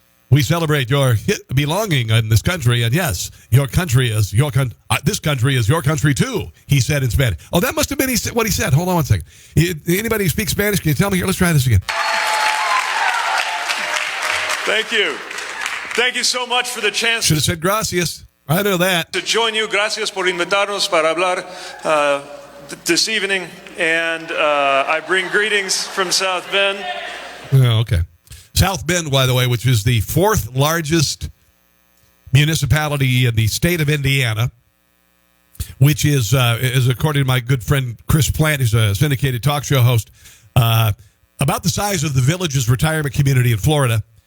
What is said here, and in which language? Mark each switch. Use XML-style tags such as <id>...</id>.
<en>We celebrate your belonging in this country, and yes, your country is your this country is your country too, he said in Spanish. Oh, that must have been what he said. Hold on one second. Anybody who speaks Spanish, can you tell me here? Let's try this again. Thank you. Thank you so much for the chance. Should have said gracias. I know that. To join you.</en> <es>Gracias por invitarnos para hablar</es> <en>this evening. And I bring greetings from South Bend. Oh, okay. South Bend, by the way, which is the fourth largest municipality in the state of Indiana, which is according to my good friend Chris Plant, who's a syndicated talk show host, about the size of the Villages retirement community in Florida.</en>